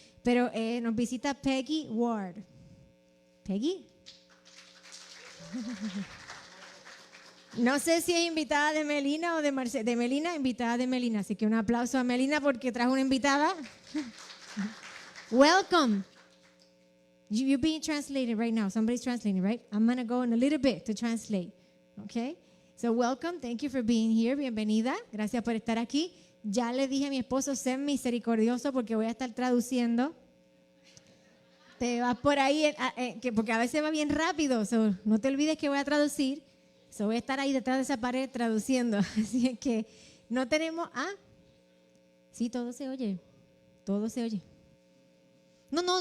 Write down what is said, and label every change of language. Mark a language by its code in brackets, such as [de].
[es] Pero nos visita Peggy Ward. Peggy. No sé si es invitada de Melina o de Melina, invitada de Melina. Así que un aplauso a Melina porque trajo una invitada. [en] Welcome. You're being translated right now. Somebody's translating, right? I'm going to go in a little bit to translate. Okay? So welcome. Thank you for being here. [es] Bienvenida. Gracias por estar aquí. Ya le dije a mi esposo, sé misericordioso porque voy a estar traduciendo. Te vas por ahí, porque a veces va bien rápido. So, no te olvides que voy a traducir. So, voy a estar ahí detrás de esa pared traduciendo. Así es que no tenemos... Sí, todo se oye. Todo se oye. No.